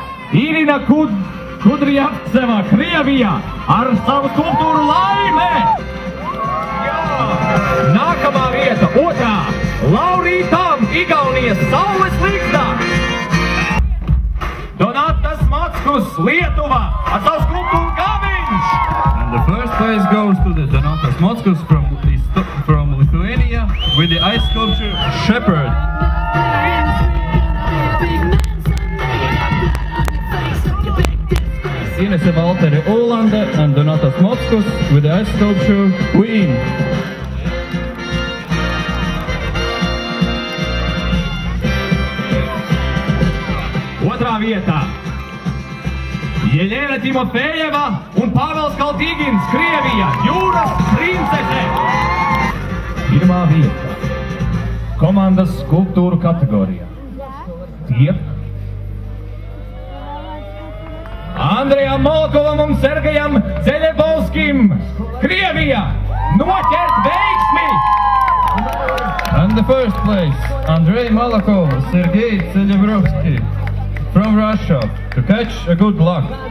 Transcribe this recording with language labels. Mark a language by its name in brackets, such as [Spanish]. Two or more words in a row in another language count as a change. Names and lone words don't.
[Latvian] Irina Kudriavceva, Krievija, ar savu skulptūru Laime! Jā! Nākamā vieta, otrā, Laurītām, Igaunijas Saules līgsta! Donatas Mackus, Lietuva, ar savu skulptūru Gaviņš! [English] And the first place goes to the Donatas Mackus from Lithuania with the ice sculpture Shepherd. Inese Valtere Ålande and Donatas Mackus with the ice sculpture Queen. [Latvian] Otrā vietā Jelena Timofejeva un Pāvels Kaltīgins, Krievija, jūras princese. Pirmā vieta komandas skulptūru kategorijā tiek Andrejam Molkovam un Sergejam Dzeļebovskim, Krievija, noķert veiksmi! [English] And the first place, Andrei Malakov, Sergei Dzeļebovski from Russia, to catch a good luck.